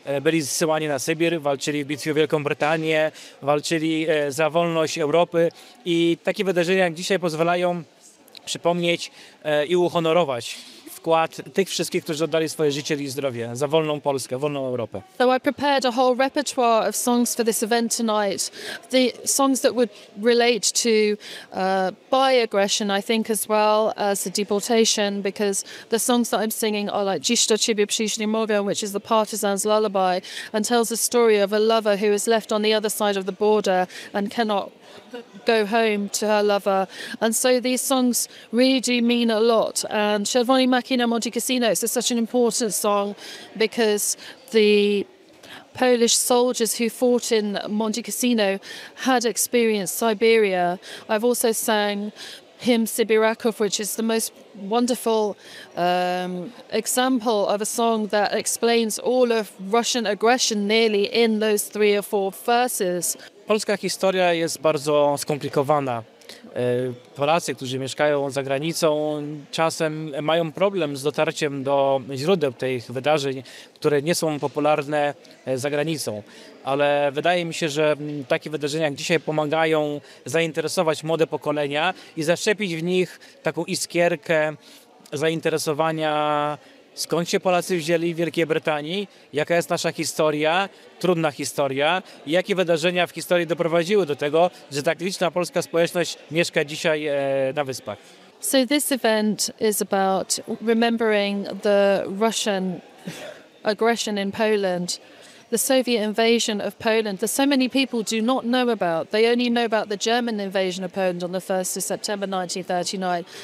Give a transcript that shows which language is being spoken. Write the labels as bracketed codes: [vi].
[pl] Byli zsyłani na Sybir, walczyli w bitwie o Wielką Brytanię, walczyli za wolność Europy i takie wydarzenia jak dzisiaj pozwalają przypomnieć i uhonorować wkład tych wszystkich, którzy oddali swoje życie i zdrowie za wolną Polskę, wolną Europę. [en] So I prepared a whole repertoire of songs for this event tonight. The songs that would relate to by aggression, I think, as well as the deportation, because the songs that I'm singing are like Dziś do ciebie przyszli mówią, which is the partisan's lullaby, and tells the story of a lover who is left on the other side of the border and cannot go home to her lover. And so these songs really do mean a lot. And Czerwoni Maki na Monte Cassino is such an important song because the Polish soldiers who fought in Monte Cassino had experienced Siberia. I've also sang hymn Sybiraków, which is the most wonderful example of a song that explains all of Russian aggression nearly in those 3 or 4 verses. [pl] Polska historia jest bardzo skomplikowana. Polacy, którzy mieszkają za granicą, czasem mają problem z dotarciem do źródeł tych wydarzeń, które nie są popularne za granicą. Ale wydaje mi się, że takie wydarzenia jak dzisiaj pomagają zainteresować młode pokolenia i zaszczepić w nich taką iskierkę zainteresowania, skąd się Polacy wzięli w Wielkiej Brytanii, jaka jest nasza historia, trudna historia i jakie wydarzenia w historii doprowadziły do tego, że tak liczna polska społeczność mieszka dzisiaj na Wyspach. [en] So this event is about remembering the Russian aggression in Poland, the Soviet invasion of Poland that so many people do not know about. They only know about the German invasion of Poland on the 1st of September 1939.